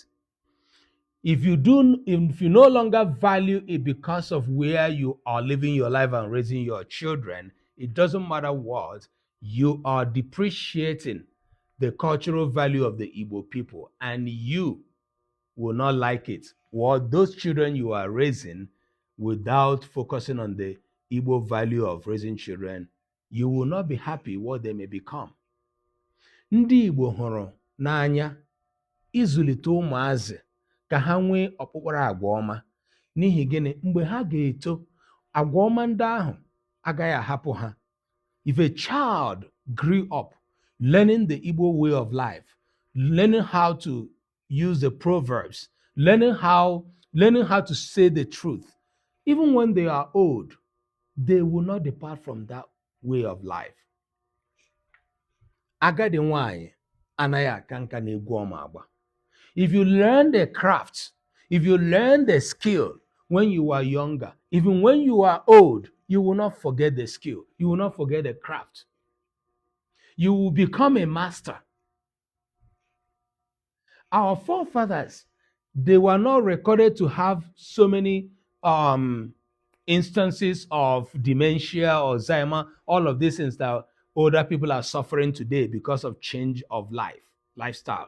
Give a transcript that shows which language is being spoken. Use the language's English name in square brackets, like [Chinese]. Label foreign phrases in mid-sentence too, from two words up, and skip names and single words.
[English] If you no longer value it because of where you are living your life and raising your children, it doesn't matter what, you are depreciating the cultural value of the Igbo people, and you will not like it. Or those children you are raising, without focusing on the Igbo value of raising children, you will not be happy what they may become. [Igbo] Ndị Igbo hụrụ n'anya ịzụlite ụmụazị ka ha nwee ọkpụkpara agwa ọma. N'ihi gịnị? Mgbe ha ga-eto, agwa ọma ndị ahụ agaghị ahapụ ha. [English] If a child grew up learning the Igbo way of life, learning how to use the proverbs, learning how to say the truth, even when they are old, they will not depart from that way of life. [Igbo] Agadi nwanyị anaghị aka nka na-egwu ọma agba. [English] If you learn the craft, if you learn the skill when you are younger, even when you are old, you will not forget the skill. You will not forget the craft. You will become a master. Our forefathers, they were not recorded to have so many instances of dementia or Alzheimer, all of these things that older people are suffering today because of change of lifestyle.